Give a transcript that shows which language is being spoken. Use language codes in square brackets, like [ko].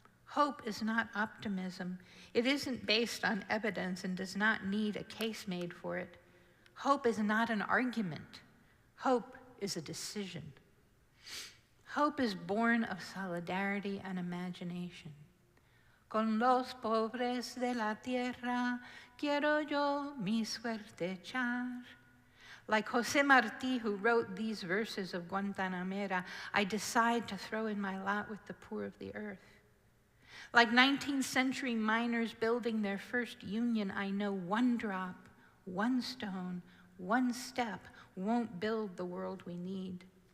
[en] Hope is not optimism. It isn't based on evidence and does not need a case made for it. Hope is not an argument. Hope is a decision. Hope is born of solidarity and imagination. [es] Con los pobres de la tierra quiero yo mi suerte echar. [en] Like José Martí, who wrote these verses of Guantanamera, I decide to throw in my lot with the poor of the earth. Like 19th century miners building their first union, I know one drop, one stone, one step won't build the world we need.